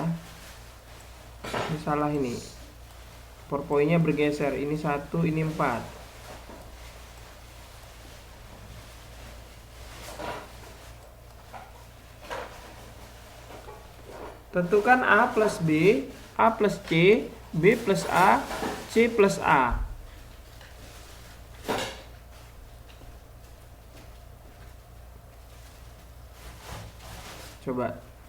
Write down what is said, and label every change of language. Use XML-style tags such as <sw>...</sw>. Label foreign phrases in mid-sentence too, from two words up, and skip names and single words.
<id>Ini salah ini. PowerPoint-nya bergeser. Ini 1, ini 4. Tentukan A plus B, A plus C, B plus A, C plus A. Coba.</id>